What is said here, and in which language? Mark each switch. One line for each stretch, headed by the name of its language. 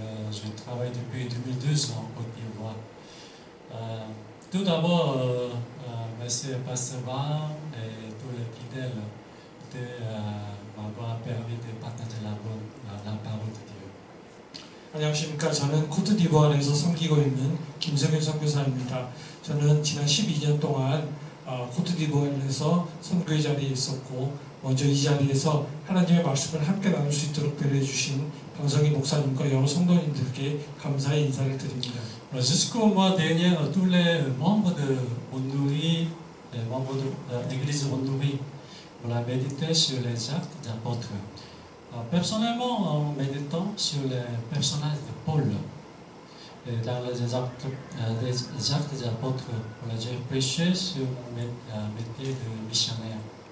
French: Je travaille depuis 2012 en Côte d'Ivoire. Tout d'abord, monsieur Pasteur Van et tous les fidèles de m'avoir permis de partager la parole de Dieu.
Korean: 안녕하십니까. 저는 코트디부아르에서 섬기고 있는 김성현 선교사입니다. 저는 지난 12년 동안 코트디부아르에서 선교의 자리에 있었고 먼저 이 자리에서 하나님의 말씀을 함께 나눌 수 있도록 배려해 주신 방성희 목사님과 여러 성도님들께 감사의 인사를 드립니다.
French: Jusqu'au mois dernier, tous les membres de Onduri, les membres de l'église Onduri, on a médité sur les actes d'apôtres. Personnellement, en méditant sur les personnages de Paul, et dans les actes des apôtres, j'ai prêché sur mon métier de missionnaire.